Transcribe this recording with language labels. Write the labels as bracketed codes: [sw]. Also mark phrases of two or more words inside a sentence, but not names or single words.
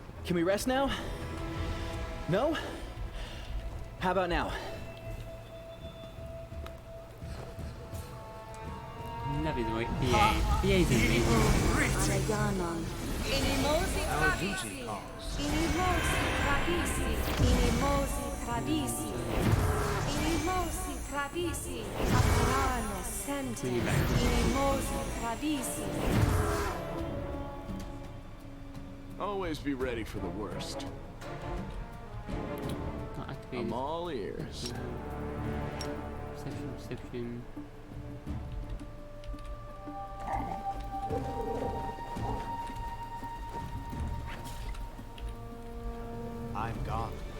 [en] Can we rest now? No? How about now? Love his way. BA is amazing. Arayanan. Inimosi Pravisi. Inimosi Pravisi. Inimosi Pravisi. Inimosi Pravisi. Aparano Sente. Inimosi Pravisi. Always be ready for the worst. Not activated. I'm all ears. Reception. I'm gone.